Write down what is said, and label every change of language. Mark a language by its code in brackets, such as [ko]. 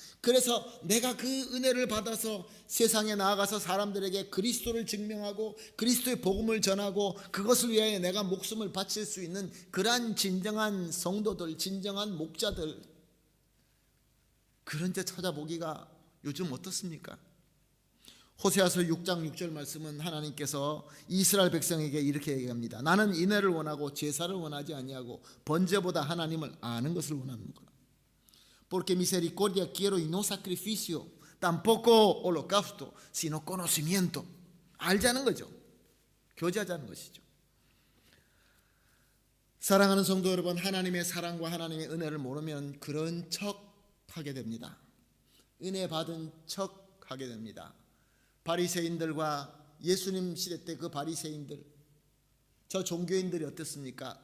[ko] 그래서 내가 그 은혜를 받아서 세상에 나아가서 사람들에게 그리스도를 증명하고 그리스도의 복음을 전하고 그것을 위하여 내가 목숨을 바칠 수 있는 그러한 진정한 성도들, 진정한 목자들, 그런 데 찾아보기가 요즘 어떻습니까? 호세아서 6장 6절 말씀은 하나님께서 이스라엘 백성에게 이렇게 얘기합니다. 나는 인애를 원하고 제사를 원하지 아니하고 번제보다 하나님을 아는 것을 원하는구나. [es] Porque misericordia quiero y no sacrificio, tampoco holocausto, sino conocimiento. [ko] 알자는 거죠. 교제하자는 것이죠. 사랑하는 성도 여러분, 하나님의 사랑과 하나님의 은혜를 모르면 그런 척 하게 됩니다. 은혜 받은 척 하게 됩니다. 바리새인들과 예수님 시대 때 그 바리새인들, 저 종교인들이 어땠습니까?